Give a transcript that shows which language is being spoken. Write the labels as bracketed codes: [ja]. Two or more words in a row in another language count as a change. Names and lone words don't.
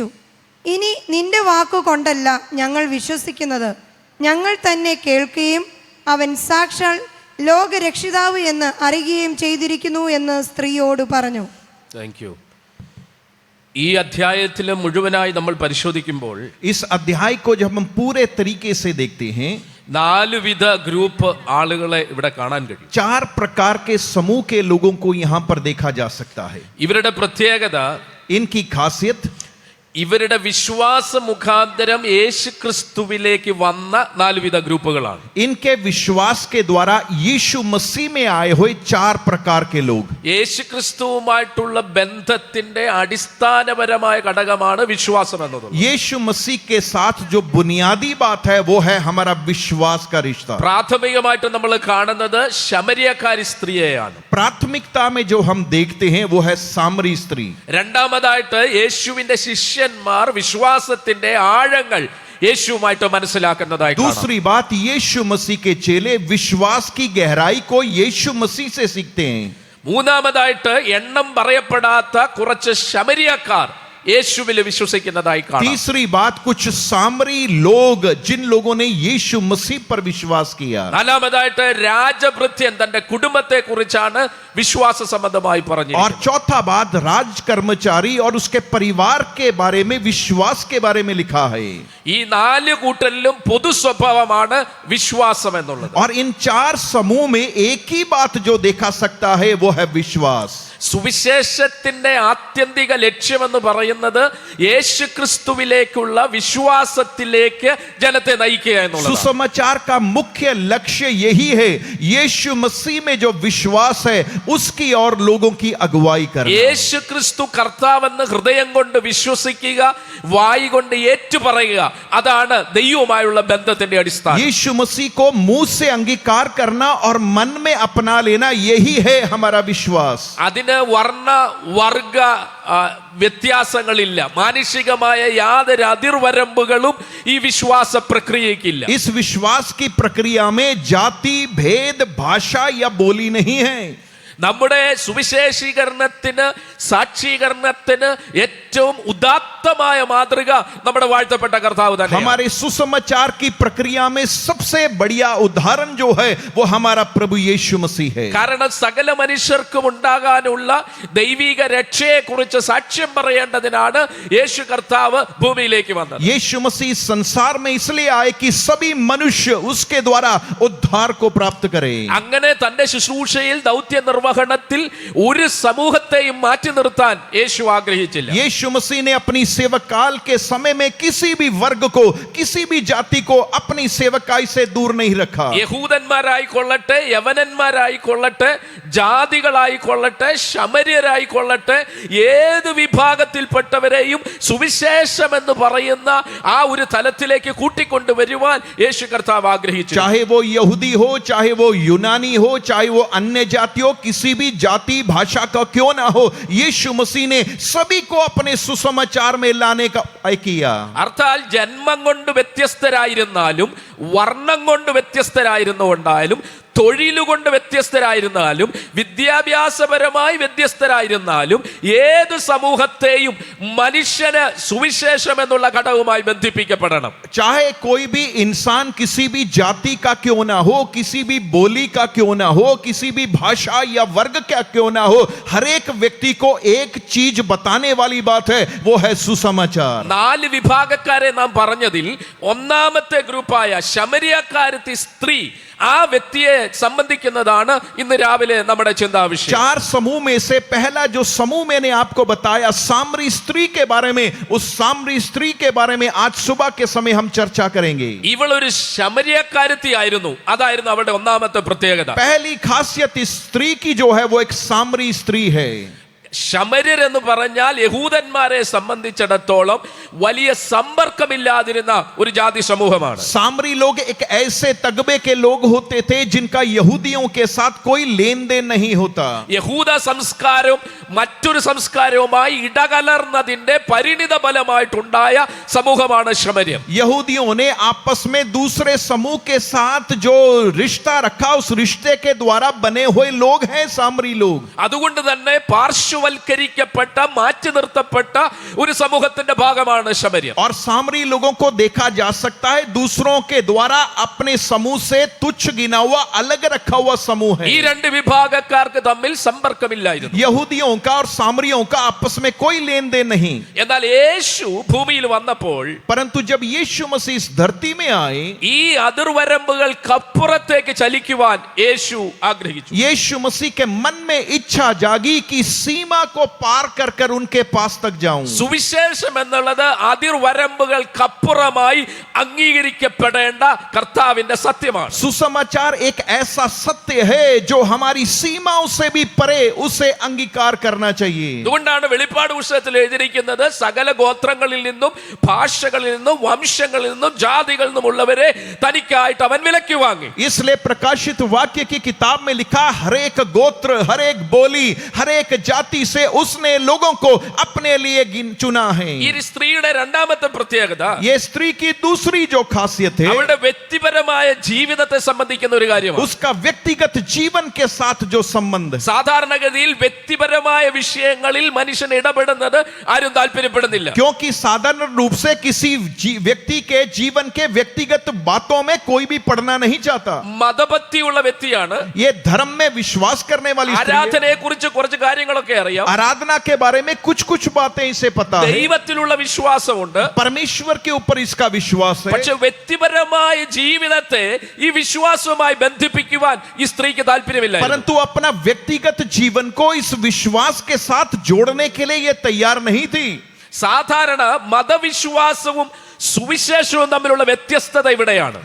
[ml] ഇനി നിന്റെ വാക്കുകൊണ്ടല്ല ഞങ്ങൾ വിശ്വസിക്കുന്നത്, ഞങ്ങൾ തന്നെ കേൾക്കുകയും അവൻ സാക്ഷാൽ ലോകരക്ഷിതാവ് എന്ന് അറിയുകയും ചെയ്തിരിക്കുന്നു എന്ന് സ്ത്രീയോട് പറഞ്ഞു. [en] thank you. [ml] ഈ അധ്യായത്തിൽ മുഴുവനായി നമ്മൾ പരിശോധിക്കുമ്പോൾ [hi] इस अध्याय को जब हम पूरे तरीके से देखते हैं [ml] 4 വിധ ഗ്രൂപ്പ് ആളുകളെ ഇവിടെ കാണാൻ കഴിയും. [hi] 4 प्रकार के समूह के लोगों को यहाँ पर देखा जा सकता है. [ml] ഇവരുടെ പ്രത്യേകത, [hi] इनकी खासियत [ml] ഇവരുടെ വിശ്വാസ മുഖാന്തരം യേശു ക്രിസ്തുവിലേക്ക് വന്ന 4 വിധ ഗ്രൂപ്പുകളാണ്. [hi] इनके विश्वास के द्वारा यीशु मसीह में आए हुए 4 प्रकार के लोग. [ml] യേശു ക്രിസ്തുവുമായിട്ടുള്ള ബന്ധത്തിന്റെ അടിസ്ഥാനപരമായ ഘടകമാണ് വിശ്വാസം എന്നത്. [hi] यीशु मसीह के साथ जो बुनियादी बात है वो है हमारा विश्वास का रिश्ता. [ml] പ്രാഥമികമായിട്ട് നമ്മൾ കാണുന്നത് ശമര്യക്കാരി സ്ത്രീയെയാണ്. [hi] प्राथमिकता में जो हम देखते हैं वो है सामरी स्त्री. [ml] രണ്ടാമതായിട്ട് യേശുവിന്റെ ശിഷ്യന്മാർ വിശ്വാസത്തിന്റെ ആഴങ്ങൾ യേശുവുമായിട്ട് മനസ്സിലാക്കുന്നതായി കാണാം. [hi] दूसरी बात यीशु मसीह के चेले विश्वास की गहराई को यीशु मसीह से सीखते हैं. [ml] മൂന്നാമതായിട്ട് എണ്ണം പറയപ്പെടാത്ത കുറച്ച് ശമര്യക്കാർ യേശുവിൽ വിശ്വസിക്കുന്നതായി കാണാം. [hi] तीसरी बात कुछ सामरी लोग जिन लोगों ने यीशु मसीह पर विश्वास किया. [ml] നാലാമതായിട്ട് രാജഭൃത്യൻ തന്റെ കുടുംബത്തെ കുറിച്ചാണ് വിശ്വാസ സംബന്ധമായി പറഞ്ഞു. [hi] और चौथा बात राज कर्मचारी और उसके परिवार के बारे में विश्वास के बारे में लिखा है. [ml] ഈ 4 കൂട്ടരിലും പൊതു സ്വഭാവമാണ് വിശ്വാസം എന്നുള്ളത്. [hi] और इन 4 समूह में एक ही बात जो देखा सकता है वो है विश्वास. [ml] സുവിശേഷത്തിന്റെ ആത്യന്തിക ലക്ഷ്യമെന്ന് പറയുന്നത് യേശു ക്രിസ്തുവിലേക്കുള്ള വിശ്വാസത്തിലേക്ക് ജനത്തെ നയിക്കുക എന്നുള്ളതാണ്. [hi] सुसमाचार का मुख्य लक्ष्य यही है, यीशु मसीह में जो विश्वास है उसकी और लोगों की अगुवाई करना. [ml] യേശു ക്രിസ്തു കർത്താവെന്ന് ഹൃദയം കൊണ്ട് വിശ്വസിക്കുക, വായി കൊണ്ട് ഏറ്റുപറയുക, അതാണ് ദൈവവുമായുള്ള ബന്ധത്തിന്റെ അടിസ്ഥാനം. [hi] यीशु मसीह को मुंह से अंगीकार करना और मन में अपना लेना यही है हमारा विश्वास. [ml] അതിന് വർണ്ണ വർഗ വ്യത്യാസങ്ങളില്ല. മാനുഷികമായ യാതൊരു അതിർവരമ്പുകളും ഈ വിശ്വാസ പ്രക്രിയയ്ക്കില്ല. [hi] इस विश्वास की प्रक्रिया में जाति भेद भाषा या बोली नहीं है. [ml] നമ്മുടെ സുവിശേഷീകരണത്തിന് സാക്ഷീകരണത്തിന് ഏറ്റവും ഉദാത്തമായ മാതൃക നമ്മുടെ വാഴ്ത്തപ്പെട്ട കർത്താവ് തന്നെ. [hi] हमारे सुसमाचार की प्रक्रिया में सबसे बढ़िया उदाहरण जो है वो हमारा प्रभु यीशु मसीह है. [ml] കാരണം സകല മനുഷ്യർക്കും ഉണ്ടാകാനുള്ള ദൈവിക രക്ഷയെ കുറിച്ച് സാക്ഷ്യം പറയേണ്ടതിനാണ് യേശു കർത്താവ് ഭൂമിയിലേക്ക് വന്നത്. [hi] यीशु मसीह संसार में इसलिए आए कि सभी मनुष्य उसके द्वारा उद्धार को प्राप्त करें. [ml] അങ്ങനെ തന്റെ ശുശ്രൂഷയിൽ ദൗത്യ നിർവഹണത്തിൽ ഒരു സമൂഹത്തെയും മാറ്റി നിർത്താൻ യേശു ആഗ്രഹിച്ചില്ല. [hi] यीशु मसीह ने अपनी सेवक काल के समय में किसी भी वर्ग को किसी भी जाति को अपनी सेवकाई से दूर नहीं रखा. [ml] യഹൂദന്മാരായിക്കൊള്ളട്ടെ, യവനന്മാരായിക്കൊള്ളട്ടെ, ജാതികളായിക്കൊള്ളട്ടെ, ശമര്യരായിക്കൊള്ളട്ടെ, ഏത് വിഭാഗത്തിൽപ്പെട്ടവരെയും സുവിശേഷം എന്ന് പറയുന്ന ആ ഒരു തലത്തിലേക്ക് കൂട്ടിക്കൊണ്ടുവരുവാൻ യേശു കർത്താവ് ആഗ്രഹിച്ചു. [hi] चाहे वो यहूदी हो, चाहे वो यूनानी हो, चाहे वो अन्य जाति हो, किसी किसी भी जाति भाषा का क्यों ना हो, यीशु मसीह ने सभी को अपने सुसमाचार में लाने का उपाय किया। [ml] അർത്ഥാൽ ജന്മം കൊണ്ട് വ്യത്യസ്തരായിരുന്നാലും വർണ്ണം കൊണ്ട് വ്യത്യസ്തരായിരുന്നുകൊണ്ടായാലും തൊഴിലുകൊണ്ട് വ്യത്യസ്തരായിരുന്നാലും വിദ്യാഭ്യാസപരമായി വ്യത്യസ്തരായിരുന്നാലും ഏത് സമൂഹത്തെയും മനുഷ്യന് സുവിശേഷം എന്നുള്ള ഘടകവുമായി ബന്ധിപ്പിക്കപ്പെടണം. [hi] चाहे कोई भी इंसान किसी भी जाति का क्यों ना हो, किसी भी बोली का क्यों ना हो, किसी भी भाषा या वर्ग का क्यों ना हो, हर एक व्यक्ति को एक चीज बताने वाली बात है, वो है सुसमाचार। [ml] 4 വിഭാഗക്കാരെ നാം പറഞ്ഞതിൽ ഒന്നാമത്തെ ഗ്രൂപ്പായ ശമരിയക്കാരത്തി സ്ത്രീ ആ വ്യക്തിയെ സംബന്ധിക്കുന്നതാണ് ഇന്ന് രാവിലെ നമ്മുടെ ചിന്താവിഷയം. [hi] 4 समूह में से पहला जो समूह मैंने आपको बताया सामरी स्त्री के बारे में, उस सामरी स्त्री के बारे में आज सुबह के समय हम चर्चा करेंगे। [ml] ഇവൾ ഒരു ശമരിയക്കാരത്തി ആയിരുന്നു. അതായിരുന്നു അവളുടെ ഒന്നാമത്തെ പ്രത്യേകത. [hi] पहली खासियत इस स्त्री की जो है वो एक सामरी स्त्री है। [ml] ശമര്യർ എന്ന് പറഞ്ഞാൽ യഹൂദന്മാരെ സംബന്ധിച്ചിടത്തോളം വലിയ സമ്പർക്കമില്ലാതിരുന്ന ഒരു ജാതി സമൂഹമാണ്. [hi] सामरी लोग एक ऐसे तगबे के लोग होते थे जिनका यहूदियों के साथ कोई लेन देन नहीं होता। [ml] യഹൂദ സംസ്കാരവും മറ്റൊരു സംസ്കാരവുമായി ഇടകലർന്നതിന്റെ പരിണിത ഫലമായിട്ടുണ്ടായ സമൂഹമാണ് ശമര്യർ. [hi] यहूदियों ने आपस में दूसरे समूह के साथ जो रिश्ता रखा, उस रिश्ते के द्वारा बने हुए लोग हैं सामरी लोग। [ml] അതുകൊണ്ട് തന്നെ പാർശ്വവൽക്കരിക്കപ്പെട്ട മാറ്റി നിർത്തപ്പെട്ട ഒരു സമൂഹത്തിന്റെ ഭാഗമാണ് ശമര്യർ. [hi] और सामरी लोगों को देखा जा सकता है दूसरों के द्वारा अपने समूह से तुच्छ गिना हुआ, अलग रखा हुआ समूह है। [ml] ഈ 2 വിഭാഗക്കാർക്ക് തമ്മിൽ സമ്പർക്കമില്ലായിരുന്നു. [hi] यहूदियों का और सामरियों का आपस में कोई लेन देन नहीं। [ml] എന്നാൽ യേശു ഭൂമിയിൽ വന്നപ്പോൾ, [hi] परंतु जब यीशु मसीह इस धरती में आए, [ml] ഈ അതിർവരമ്പുകൾക്കപ്പുറത്തേക്ക് ചലിക്കുവാൻ യേശു ആഗ്രഹിച്ചു. [hi] यीशु मसीह के मन में इच्छा जागी कि सीमा को पार कर कर उनके पास तक जाऊं। [ml] സുവിശേഷം എന്നുള്ളത് അതിർവരമ്പുകൾക്കപ്പുറമായി അംഗീകരിക്കപ്പെടേണ്ട കർത്താവിന്റെ സത്യമാണ്. [hi] सुसमाचार एक ऐसा सत्य है जो हमारी सीमाओं से भी परे उसे अंगीकार करना चाहिए। [ml] അതുകൊണ്ടാണ് വെളിപ്പാട് പുസ്തകത്തിൽ എഴുതിയിരിക്കുന്നത് സകല ഗോത്രങ്ങളിൽ നിന്നും ഭാഷകളിൽ നിന്നും വംശങ്ങളിൽ നിന്നും ജാതികളിൽ നിന്നുമുള്ളവരെ തനിക്കായിട്ട് അവൻ വിലയ്ക്ക് വാങ്ങി. [hi] इसलिए प्रकाशित वाक्य की किताब में लिखा, हर एक गोत्र, हर एक बोली, हर एक जाति से उसने लोगों को अपने लिए चुना है। [ml] ഈ സ്ത്രീയുടെ രണ്ടാമത്തെ പ്രത്യേകത, [hi] ये स्त्री की दूसरी जो खासियत है, [ml] അവളുടെ വ്യക്തിപരമായ ജീവിതത്തെ സംബന്ധിക്കുന്ന ഒരു കാര്യമാണ്. [hi] उसका व्यक्तिगत जीवन के साथ जो संबंध है। [ml] സാധാരണഗതിയിൽ വ്യക്തിപരമായ വിഷയങ്ങളിൽ മനുഷ്യൻ ഇടപെടുന്നത് ആരും താല്പര്യപ്പെടുന്നില്ല. [hi] क्योंकि साधारण रूप से किसी व्यक्ति के जीवन के व्यक्तिगत बातों में कोई भी पढ़ना नहीं चाहता। [ml] മതഭക്തിയുള്ള വ്യക്തിയാണ്. [hi] ये धर्म में विश्वास करने वाली स्त्री है। [ml] ആരാധനയെ കുറിച്ച് കുറച്ച് കാര്യങ്ങളൊക്കെ അറിയാം. [hi] आराधना के बारे में कुछ कुछ बातें इसे पता है। [ml] ദൈവത്തിലുള്ള വിശ്വാസമുണ്ട്. [hi] परमेश्वर के ऊपर इसका विश्वास है। [ml] പക്ഷെ വ്യക്തിപരമായ ജീവിതത്തെ ഈ വിശ്വാസവുമായി ബന്ധിപ്പിക്കുവാൻ ഈ സ്ത്രീക്ക് താല്പര്യമില്ല. [hi] परंतु अपना व्यक्तिगत जीवन को इस विश्वास के साथ जोड़ने के लिए ये तैयार नहीं थी। [ml] സാധാരണ മതവിശ്വാസവും സുവിശേഷവും തമ്മിലുള്ള വ്യത്യസ്തത ഇവിടെയാണ്.